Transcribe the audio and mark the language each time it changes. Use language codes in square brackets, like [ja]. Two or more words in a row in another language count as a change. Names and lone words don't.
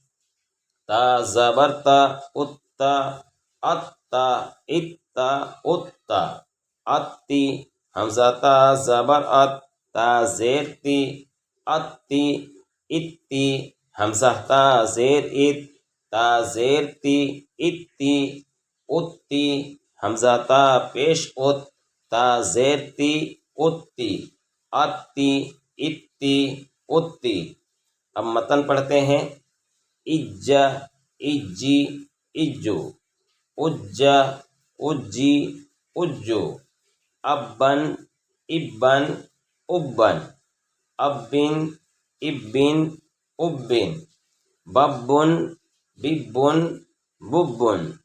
[ur] تا زبر تا، اتا، اتا، اتا، اتا، اتی، حمزہ تا زبر ات، تا زیر تی، اتی، اتی، حمزہ تا زیر ات، تا زیر تی، اتی، اتی، حمزہ تا پیش ات، تا زیر تی، اتی، اتی، اتی، اتی۔ اب متن پڑھتے ہیں۔ اج، اجی، اجو، اج، اجی، اجو، ابن، ابن، ابن، ابن، ابن، ابن، ببن، ببن، ببن،